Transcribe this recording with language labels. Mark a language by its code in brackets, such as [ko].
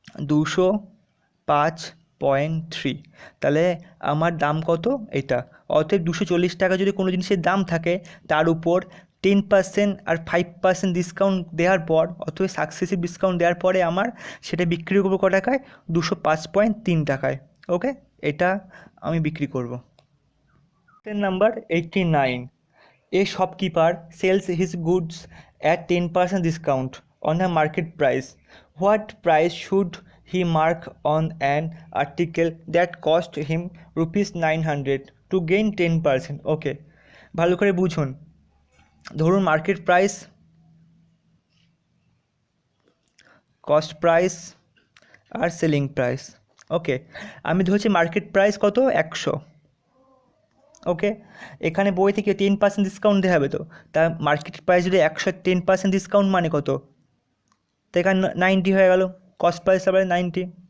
[bn] 205.3। তাহলে আমার দাম কত? এটা। অতএব 240 টাকা যদি কোনো জিনিসের দাম থাকে, তার উপর 10% আর 5% ডিসকাউন্ট দেওয়ার পর, অথবা সাকসেসিভ ডিসকাউন্ট দেওয়ার পরে আমার সেটা বিক্রি করবো ক টাকায়? 205.3 টাকায়। ওকে। এটা আমি বিক্রি করব। [en] Number 89, a shopkeeper sells his goods at 10% discount on a market price. What price should he mark on an article that cost him rupees 900 to gain 10%? [bn] ওকে, ভালো করে বুঝুন। ধরুন মার্কেট প্রাইস, কস্ট প্রাইস আর সেলিং প্রাইস। ওকে, আমি ধরছি market price কত, 100। ওকে, এখানে বই থেকে 10% ডিসকাউন্ট দেওয়া হবে, তো তার মার্কেট প্রাইস যদি 100, 10% ডিসকাউন্ট মানে কত, তো এখানে 90 হয়ে গেল, কস্ট প্রাইস আবার 90।